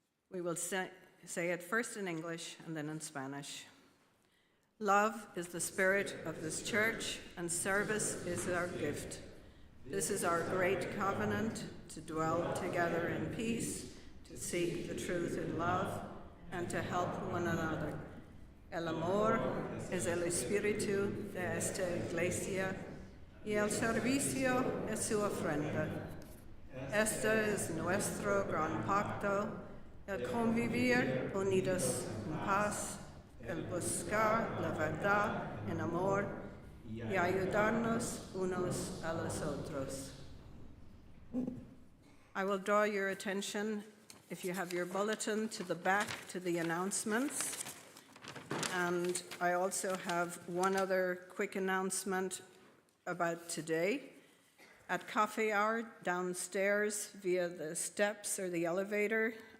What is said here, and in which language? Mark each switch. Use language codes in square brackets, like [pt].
[en] We will say it first in English and then in Spanish. Love is the spirit of this church, and service is our gift. This is our great covenant, to dwell together in peace, to seek the truth in love, and to help one another. [es] El amor es el espíritu de esta iglesia, y el servicio es su ofrenda. Este es nuestro gran pacto, el convivir unidos en paz, el buscar la verdad en amor y ayudarnos unos a los otros. [en] I will draw your attention, if you have your bulletin, to the back to the announcements. And I also have one other quick announcement about today. At coffee hour downstairs via the steps or the elevator,